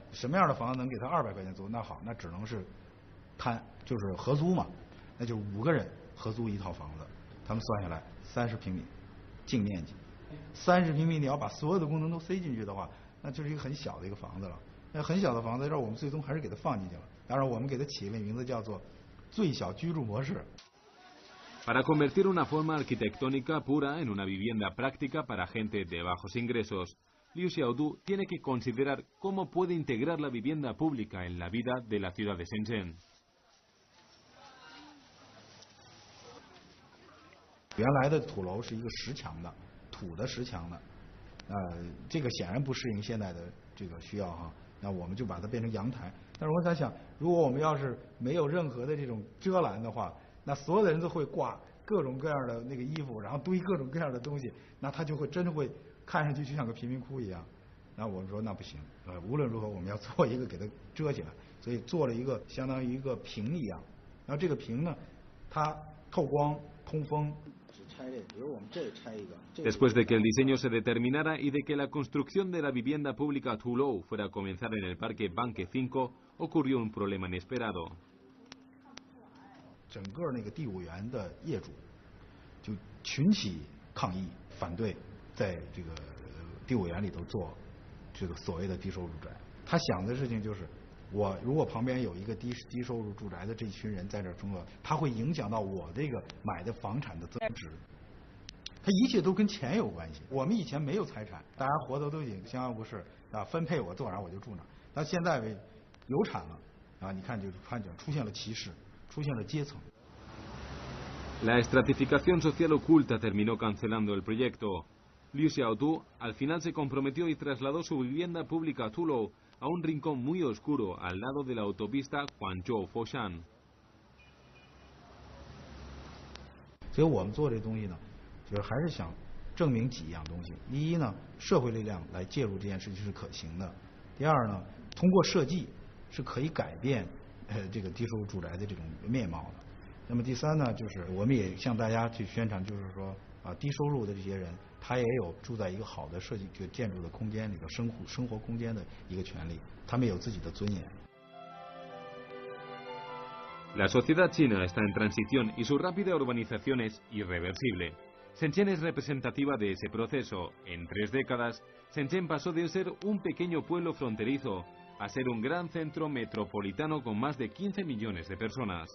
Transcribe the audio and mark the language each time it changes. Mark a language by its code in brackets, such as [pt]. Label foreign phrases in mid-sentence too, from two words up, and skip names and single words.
[zh] 什么样的房子能给他200块钱租？那好，那只能是就是合租嘛，那就5个人合租一套房子，他们算下来30平米，净面积，30平米你要把所有的功能都塞进去的话，那就是一个很小的一个房子了。那很小的房子，让我们最终还是给它放进去了。当然，我们给它起了个名字叫做最小居住模式。 [es] Para convertir una forma arquitectónica pura en una vivienda práctica para gente de bajos ingresos, Liu Xiaodu tiene que considerar cómo puede integrar la vivienda pública en la vida de la ciudad de Shenzhen. [zh] 原来的土楼是一个石墙的，土的石墙的，这个显然不适应现在的这个需要哈。那我们就把它变成阳台。但是我在想，如果我们要是没有任何的这种遮拦的话， 那所有的人都会挂各种各样的那个衣服，然后堆各种各样的东西，那他就会真的会看上去就像个贫民窟一样。那我们说那不行，无论如何我们要做一个给它遮起来，所以做了一个相当于一个屏一样。然后这个屏呢，它透光、通风。只拆这，比如我们这拆一个。 [es] Después de que el diseño se determinara y de que la construcción de la vivienda pública Tulou fuera a comenzar en el parque Banque 5, ocurrió un problema inesperado. [zh] 整个那个第5园的业主就群起抗议，反对在这个第5园里头做这个所谓的低收入住宅。他想的事情就是，我如果旁边有一个低收入住宅的这群人在这生活，他会影响到我这个买的房产的增值。他一切都跟钱有关系。我们以前没有财产，大家活的都已经相安无事啊，分配我坐哪我就住哪。但现在有产了啊，你看就出现了歧视。 [es] La estratificación social oculta terminó cancelando el proyecto. Liu Xiaodu al final se comprometió y trasladó su vivienda pública a Tulou a un rincón muy oscuro al lado de la autopista Guangzhou-Foshan. [zh] 所以我们做这东西呢，就是还是想证明几样东西。第一呢，社会力量来介入这件事情是可行的；第二呢，通过设计是可以改变。这个低收入住宅的这种面貌的。那么第3呢，就是我们也向大家去宣传，就是说啊，低收入的这些人，他也有住在一个好的设计这个建筑的空间里头生活空间的一个权利，他们有自己的尊严。 [es] La sociedad china está en transición y su rápida urbanización es irreversible. Shenzhen es representativa de ese proceso. En 3 décadas, Shenzhen pasó de ser un pequeño pueblo fronterizo a ser un gran centro metropolitano con más de 15 millones de personas.